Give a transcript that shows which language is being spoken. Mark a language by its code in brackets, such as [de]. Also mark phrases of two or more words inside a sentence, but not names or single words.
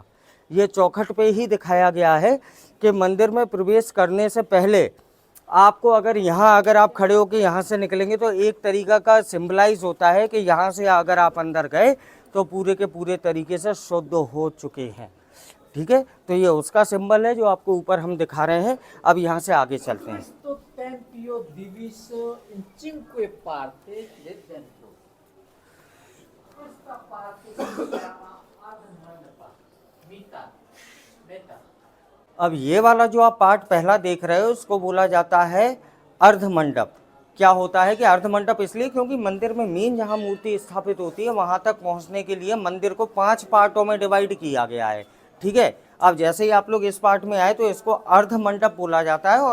[hi] ये चौखट पे ही दिखाया गया है कि मंदिर में प्रवेश करने से पहले आपको अगर आप खड़े होकर यहाँ से निकलेंगे तो एक तरीका का सिंबलाइज होता है कि यहाँ से अगर आप अंदर गए तो पूरे के पूरे तरीके से शुद्ध हो चुके हैं। ठीक है, तो ये उसका सिंबल है जो आपको ऊपर हम दिखा रहे हैं। अब यहाँ से आगे चलते हैं। [it] Questo tempio diviso in 5 parti del tempio. Questa parte si chiama Admandapa, metà. [hi] अब ये वाला जो आप पार्ट पहला देख रहे हो उसको बोला जाता है अर्ध मंडप। क्या होता है कि अर्ध मंडप इसलिए क्योंकि मंदिर में मेन जहाँ मूर्ति स्थापित होती है वहाँ तक पहुँचने के लिए मंदिर को 5 पार्टों में डिवाइड किया गया है। ठीक है, अब जैसे ही आप लोग इस पार्ट में आए तो इसको अर्ध मंडप बोला जाता है।